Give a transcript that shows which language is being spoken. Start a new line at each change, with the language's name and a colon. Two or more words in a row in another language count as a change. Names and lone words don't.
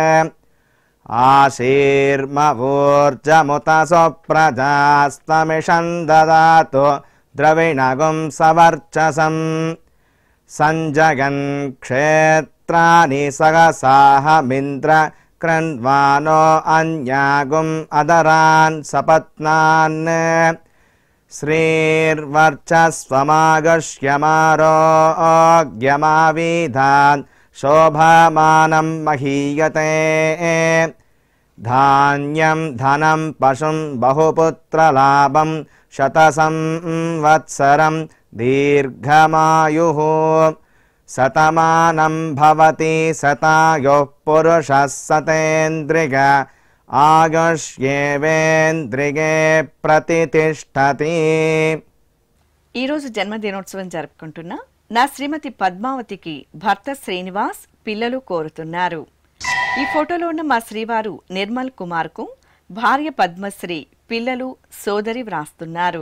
Sanskrit: ఆశీర్మవూర్జముత సుప్రజాస్తమిషం దదాతు ద్రవిణగుం సవర్చసం సంజగన్ క్షేత్రాని సహసాహమింద్ర క్రన్వానో అన్యాగుం అదరాన్ సపత్నాన్ श्रीर्वर्चस्वमागश्यमारोग्यमाविधान् शोभमानं महीयते धान्यं धनं पशुं बहुपुत्रलाभं शतसंवत्सरं दीर्घमायुः शतमानं भवति शतायुः पुरुषः शतेन्द्रिय ఆయుష్యేవేంద్రియే ప్రతితిష్టతి.
Telugu: ఈరోజు జన్మదినోత్సవం జరుపుకుంటున్న నా శ్రీమతి పద్మావతికి భర్త శ్రీనివాస్ పిల్లలు కోరుతున్నారు. ఈ ఫోటోలో ఉన్న మా శ్రీవారు నిర్మల్ కుమార్కు భార్య పద్మశ్రీ పిల్లలు సోదరి వ్రాస్తున్నారు.